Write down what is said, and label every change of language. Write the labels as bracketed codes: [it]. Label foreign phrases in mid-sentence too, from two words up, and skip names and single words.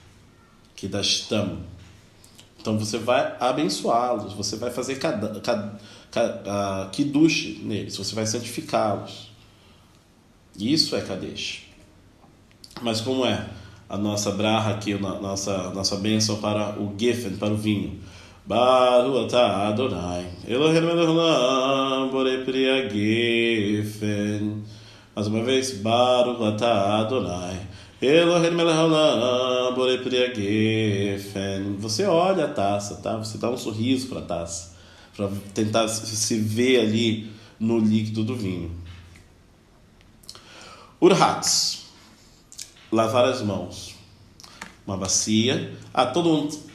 [pt] Então você vai abençoá-los, você vai fazer Kiddush neles, você vai santificá-los. Isso é Kadesh. Mas como é a nossa braha aqui, nossa bênção para o Geffen, para o vinho? [he] ברוך אתה אדני אלהינו מלך העולם בורא פרי הגפן. [pt] Mais uma vez, [he] ברוך אתה אדני אלהינו מלך העולם בורא פרי הגפן. [pt] Você olha a taça, tá? Você dá um sorriso para a taça, para tentar se ver ali no líquido do vinho. Urhatz, lavar as mãos. Uma bacia. Todo mundo...